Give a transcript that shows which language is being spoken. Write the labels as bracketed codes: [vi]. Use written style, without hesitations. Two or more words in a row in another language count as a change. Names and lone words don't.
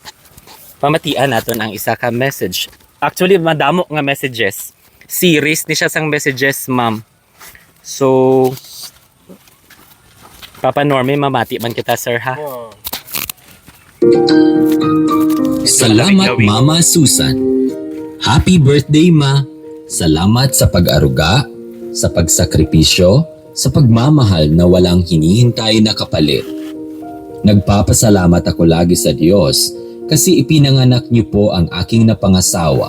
[hil] Pamatian naton ang isa ka message. Actually, madamo nga messages. Series ni siya sang messages, ma'am. So, Papa Normie, mamati man kita, sir, ha? Salamat Mama Susan. [en] Happy birthday Ma. [tl] Salamat sa pag-aruga, sa pagsakripisyo, sa pagmamahal na walang hinihintay na kapalit. Nagpapasalamat ako lagi sa Diyos kasi ipinanganak niyo po ang aking napangasawa.